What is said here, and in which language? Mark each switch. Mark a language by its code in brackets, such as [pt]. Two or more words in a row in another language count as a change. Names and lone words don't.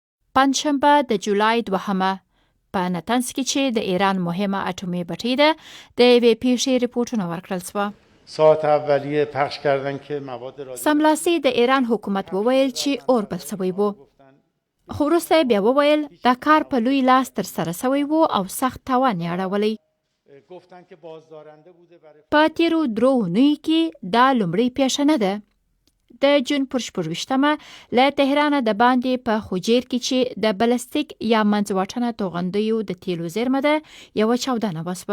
[ps] پنجشنبه د جولای 2 په نتنز کې چې د ایران مهمه اټومي بټۍ ده د یوې پیښې ریپورټونه ورکړل شوه. [fa] ساعت اولیه پخش کردن که مواد رادیواکتیو [ps] سملاسي د ایران حکومت وویل چې اور بل شوی و. خو وروسته بیا وویل دا کار په لوی لاس ترسره شوی و او سخت تاوان یې اړولی. په تیرو 3 اونیو کې دا لومړۍ پیښه نه ده. د جون پر 24 له تهران د باندې په خوجیر کې چې د بلستیک یا منځواټنه توغندیو د تیلو زیرمه ده یوه چاودنه وسوه.